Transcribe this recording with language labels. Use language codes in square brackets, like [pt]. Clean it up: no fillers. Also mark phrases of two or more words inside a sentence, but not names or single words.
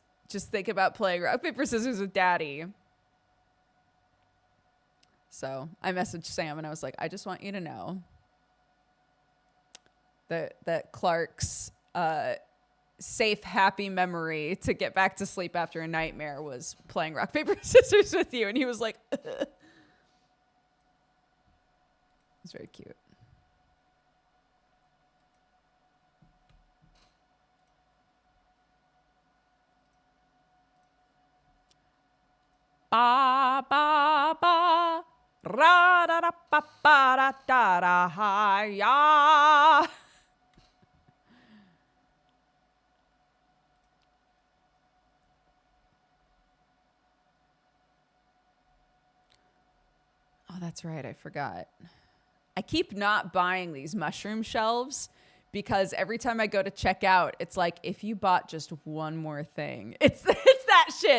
[en] Just think about playing rock, paper, scissors with Daddy. So I messaged Sam and I was like, I just want you to know that Clark's safe, happy memory to get back to sleep after a nightmare was playing rock, paper, scissors with you. And he was like, it was very cute. Ba ba ba ra da da ba ba da da da ha ya. Oh, that's right. I forgot. I keep not buying these mushroom shelves because every time I go to check out, it's like, if you bought just one more thing, it's that shit.